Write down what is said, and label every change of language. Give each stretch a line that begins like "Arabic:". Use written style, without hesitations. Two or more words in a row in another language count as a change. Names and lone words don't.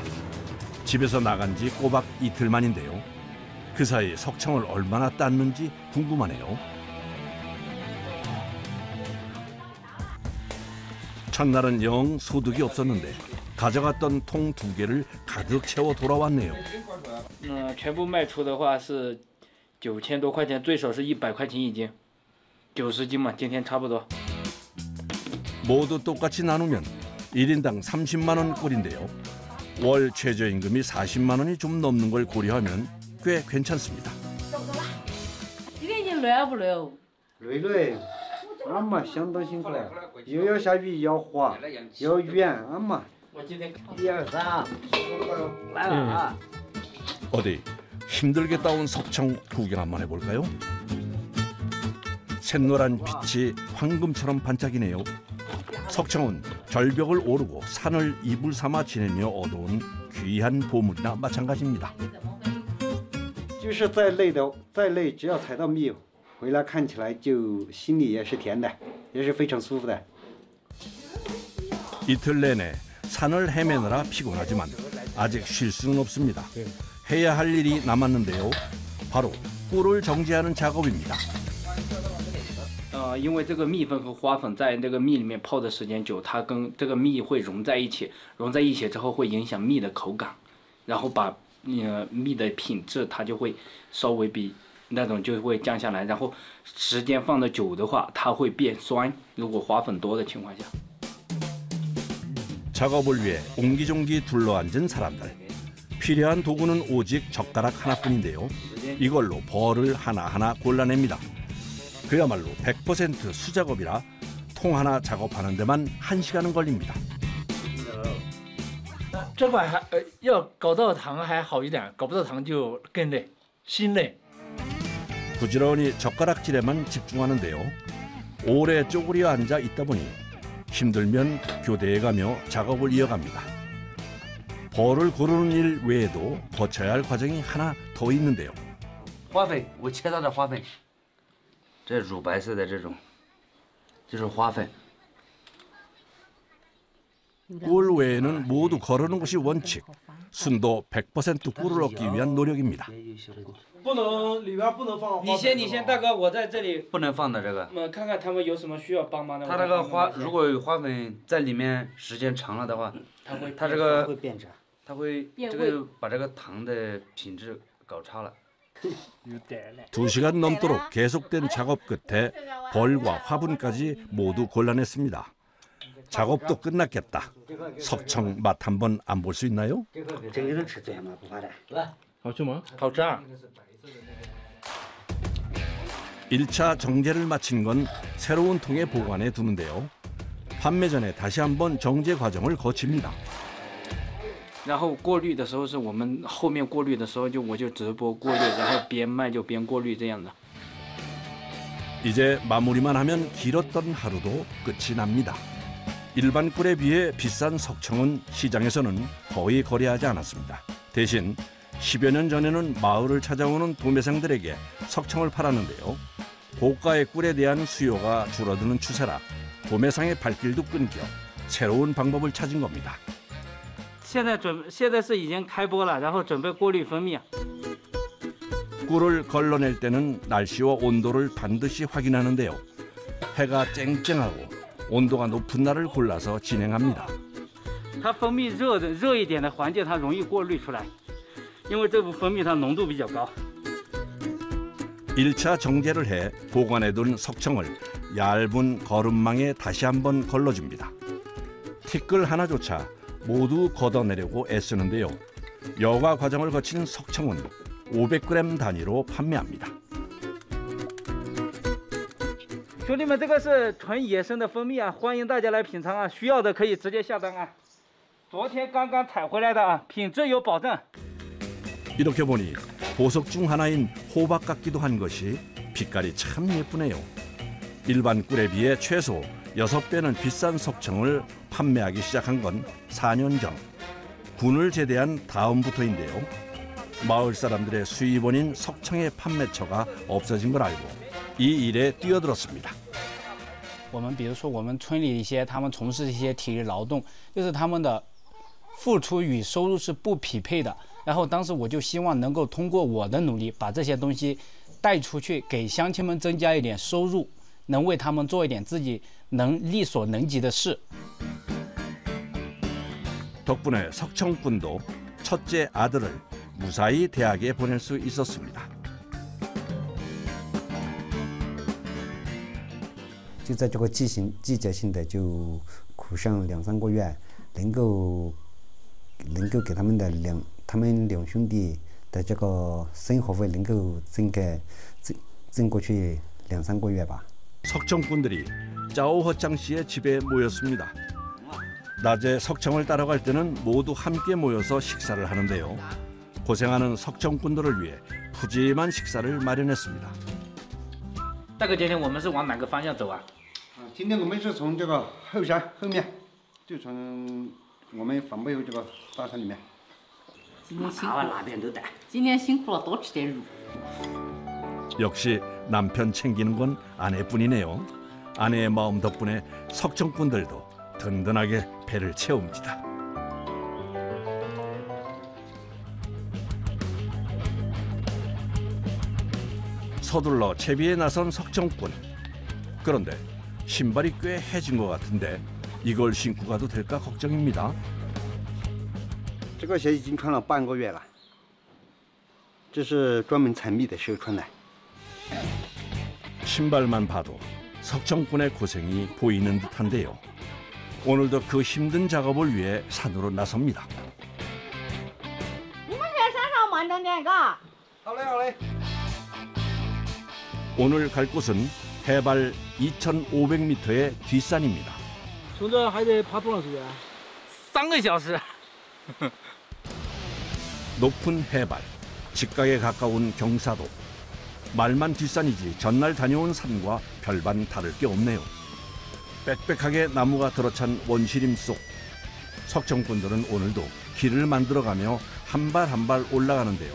Korean: 집에서 나간 지 꼬박 이틀 만인데요. 그 사이 석청을 얼마나 땄는지 궁금하네요. 첫날은 영 소득이 없었는데 가져갔던 통 2개를 가득 채워 돌아왔네요.
Chinese: 全部卖出的话是9000多块钱，最少是100块钱一斤，90斤嘛，今天差不多。
Korean: 모두 똑같이 나누면 1인당 30만 원 꼴인데요. 월 최저임금이 40만 원이 좀 넘는 걸 고려하면 꽤 괜찮습니다.
Chinese: 今天你累不累哦？累，俺妈相当辛苦，又要下雨，要滑，要远，俺妈。 1、2、3，来了啊！
Korean: 어디 힘들게 따온 석청 구경 한번 해볼까요? 샛노란 빛이 황금처럼 반짝이네요. 석청은 절벽을 오르고 산을 이불 삼아 지내며 얻어온 귀한 보물이나 마찬가지입니다.
Chinese: 就是再累，只要采到蜜，回来看起来就心里也是甜的，也是非常舒服的。
Korean: 이틀 내내 산을 헤매느라 피곤하지만 아직 쉴 수는 없습니다. 해야 할 일이 남았는데요. 바로 꿀을 정제하는 작업입니다.
Chinese: 因为这个蜜粉和花粉在这个蜜里面泡的时间久，它跟这个蜜会融在一起，融在一起之后会影响蜜的口感，然后把蜜的品质它就会稍微比那种就会降下来，然后时间放的久的话，它会变酸。如果花粉多的情况下。
Korean: 작업을 위해 옹기종기 둘러앉은 사람들. 필요한 도구는 오직 젓가락 하나뿐인데요. 이걸로 벌을 하나하나 골라냅니다. 그야말로 100% 수작업이라 통 하나 작업하는 데만 1시간은 걸립니다.
Chinese: 这块还要搞到糖还好一点，搞不到糖就更累，心累。
Korean: 부지런히 젓가락질에만 집중하는데요. 오래 쪼그려 앉아 있다 보니 힘들면 교대에 가며 작업을 이어갑니다. 벌을 고르는 일 외에도 거쳐야 할 과정이 하나 더 있는데요.
Chinese: 花粉，我切到的花粉，这乳白色的这种，就是花粉。
Korean: 꿀 외에는 모두 거르는 것이 원칙. 순도 100% 꿀을 얻기 위한 노력입니다.
Chinese: 你先，大哥，我在这里。不能放的这个。看看他们有什么需要帮忙的。它这个花，如果有花粉在里面时间长了的话，它这个会变质，它会这个把这个糖的品质搞差了。
Korean: 2시간 넘도록 계속된 작업 끝에 벌과 화분까지 모두 골라냈습니다. 작업도 끝났겠다. 석청 맛 한번 안 볼 수 있나요?
Chinese: 这个能吃最吗？不怕的。好吃吗？好吃啊！
Korean: 1차 정제를 마친 건 새로운 통에 보관해 두는데요. 판매 전에 다시 한번 정제 과정을 거칩니다.
Chinese: 然后过滤的时候是我们后面过滤的时候我就直播过滤，然后边卖就边过滤这样的。
Korean: 이제 마무리만 하면 길었던 하루도 끝이 납니다. 일반 꿀에 비해 비싼 석청은 시장에서는 거의 거래하지 않았습니다. 대신 10여 년 전에는 마을을 찾아오는 도매상들에게 석청을 팔았는데요. 고가의 꿀에 대한 수요가 줄어드는 추세라 도매상의 발길도 끊겨 새로운 방법을 찾은 겁니다.
Chinese: 现在是已经开播了，然后准备过滤蜂蜜。
Korean: 꿀을 걸러낼 때는 날씨와 온도를 반드시 확인하는데요. 해가 쨍쨍하고 온도가 높은 날을 골라서 진행합니다.
Chinese: 它蜂蜜热一点的环境，它容易过滤出来，因为这部蜂蜜它浓度比较高。
Korean: 1차 정제를 해 보관해둔 석청을 얇은 거름망에 다시 한번 걸러줍니다. 티끌 하나조차 모두 걷어내려고 애쓰는데요. 여과 과정을 거친 석청은 500g 단위로 판매합니다.
Chinese: 兄弟们，这个是纯野生的蜂蜜啊，欢迎大家来品尝啊！需要的可以直接下单啊。昨天刚刚采回来的啊，品质有保证。
Korean: 이렇게 보니 보석 중 하나인 호박 같기도 한 것이 빛깔이 참 예쁘네요. 일반 꿀에 비해 최소 6배는 비싼 석청을 판매하기 시작한 건 4년 전. 군을 제대한 다음부터인데요. 마을 사람들의 수입원인 석청의 판매처가 없어진 걸 알고 이 일에 뛰어들었습니다.
Chinese: 我们比如说我们村里一些他们从事一些体力劳动，就是他们的付出与收入是不匹配的。然后当时我就希望能够通过我的努力把这些东西带出去，给乡亲们增加一点收入，能为他们做一点自己力所能及的事。
Korean: 덕분에 석청꾼도 첫째 아들을 무사히 대학에 보낼 수 있었습니다.
Chinese: 就在这个季节性的就苦上2、3个月，能够给他们两兄弟的这个生活费能够挣过去2、3个月吧。
Korean: 석청꾼들이 짜오허짱 씨의 집에 모였습니다. 낮에 석청을 따러 갈 때는 모두 함께 모여서 식사를 하는데요. 고생하는 석청꾼들을 위해 푸짐한 식사를 마련했습니다.
Chinese: 大哥，今天我们是往哪个方向走啊？今天我们是从这个后山后面，就从我们反背后这个大山里面。今天辛苦了，今天辛苦了，多吃点肉。
Korean: 역시 남편 챙기는 건 아내뿐이네요. 아내의 마음 덕분에 석청꾼들도 든든하게 배를 채웁니다. 서둘러 채비에 나선 석청꾼. 그런데 신발이 꽤 해진 것 같은데 이걸 신고 가도 될까 걱정입니다.
Chinese: 这个鞋已经穿了半个月了，这是专门采蜜的时候穿的。
Korean: 신발만 봐도 석청꾼의 고생이 보이는 듯한데요. 오늘도 그 힘든 작업을 위해 산으로 나섭니다.
Chinese: 你们在山上慢着点，嘎。好嘞，好嘞。
Korean: 오늘 갈 곳은 해발 2,500m의 뒷산입니다.
Chinese: 从这还得爬多长时间？3个小时。
Korean: 높은 해발, 직각에 가까운 경사도. 말만 뒷산이지 전날 다녀온 산과 별반 다를 게 없네요. 빽빽하게 나무가 들어찬 원시림 속. 석청꾼들은 오늘도 길을 만들어가며 한 발 한 발 올라가는데요.